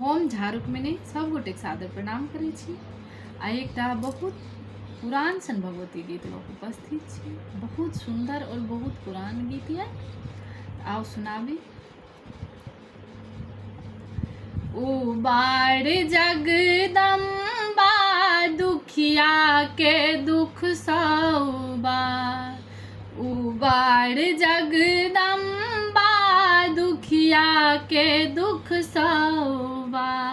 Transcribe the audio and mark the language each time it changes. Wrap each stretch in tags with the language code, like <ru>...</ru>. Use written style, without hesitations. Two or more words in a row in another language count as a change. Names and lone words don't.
<mai>हम झारुक में सब गोटे सादर प्रणाम करै छी। आ एकटा बहुत पुरान सन भगवती गीत लऽ कऽ उपस्थित छी। बहुत सुंदर और बहुत पुरान गीत है। आओ सुनाबी। उबार जगदम्बा दुखिया के दुख सौबा। उबार जगदम्बा दुखिया के दुख सौबा।</mai>